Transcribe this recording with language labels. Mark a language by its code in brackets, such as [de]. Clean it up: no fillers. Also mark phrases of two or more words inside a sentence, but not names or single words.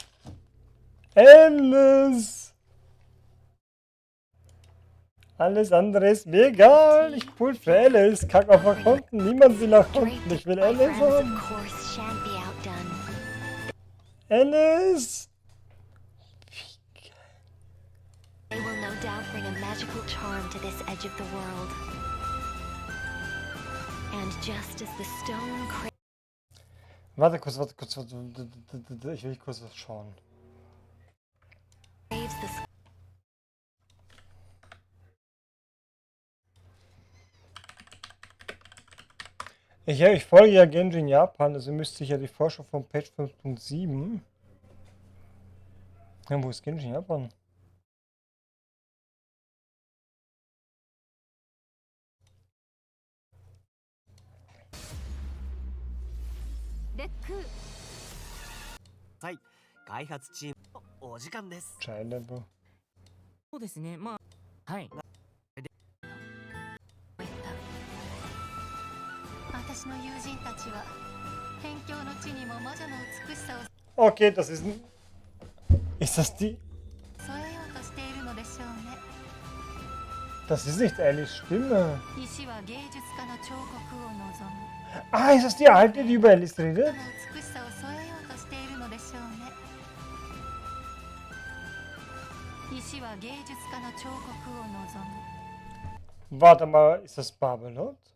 [de] Alice! Alles andere ist mir egal. Ich pull für Alice. Kack auf nach unten. Niemand will nach unten. Ich will Alice haben. Alice! [en] They will no doubt bring a magical charm to this edge of the world. And just as the stone [de] Warte kurz. Ich will kurz was schauen. Ich folge ja Genji in Japan, also müsste ich ja die Vorschau von Page 5.7. Ja, wo ist Genji in Japan? Chilable. [ja] そうですね、まあ、はい。私の友人たちは辺境の地にも魔女の美しさを [de] Okay, das ist ein... Ist das die... Das ist nicht Ellies Stimme. Ah, ist das die alte, die über Alice redet? Warte mal, ist das Babylon?